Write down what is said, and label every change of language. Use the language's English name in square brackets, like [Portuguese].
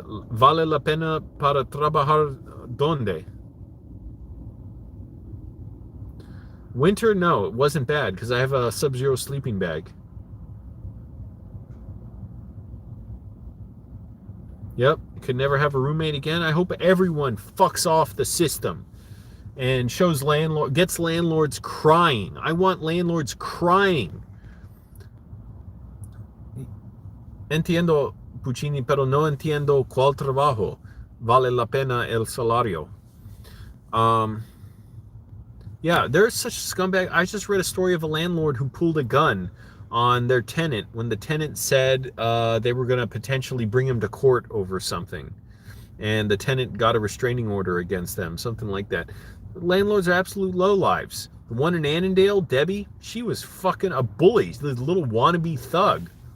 [Spanish] Vale la pena para trabajar donde? [English] Winter, no, it wasn't bad because I have a Sub-Zero sleeping bag. Yep, could never have a roommate again. I hope everyone fucks off the system and gets landlords crying. I want landlords crying. [Spanish] Entiendo, Puccini, pero no entiendo cuál trabajo vale la pena el salario. [English] Yeah, there's such a scumbag. I just read a story of a landlord who pulled a gun on their tenant when the tenant said they were going to potentially bring him to court over something. And the tenant got a restraining order against them, something like that. Landlords are absolute lowlives. The one in Annandale, Debbie, she was fucking a bully, the little wannabe thug.